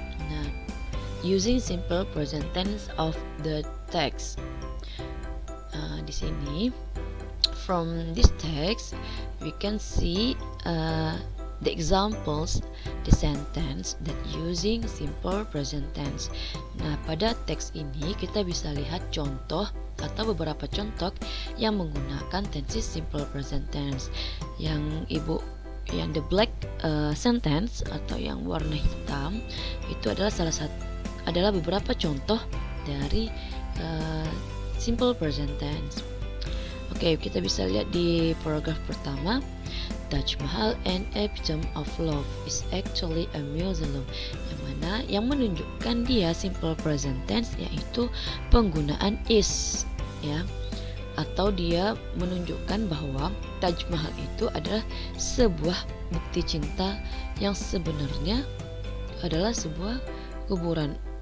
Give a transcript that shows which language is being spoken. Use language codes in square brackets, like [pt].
[en] Nah, using simple present tense of the text. [id] Di sini [en] from this text we can see the examples, the sentence that using simple present tense. [id] Nah, pada teks ini kita bisa lihat contoh atau beberapa contoh yang menggunakan tensi simple present tense. Yang [en] the black sentence [id] atau yang warna hitam itu adalah beberapa contoh dari simple present tense. Oke, kita bisa lihat di paragraf pertama. [en] Taj Mahal, an epitome of love, is actually a mausoleum. [id] Yang mana yang menunjukkan dia simple present tense, yaitu penggunaan is, ya. Atau dia menunjukkan bahwa Taj Mahal itu adalah sebuah bukti cinta yang sebenarnya adalah sebuah kuburan.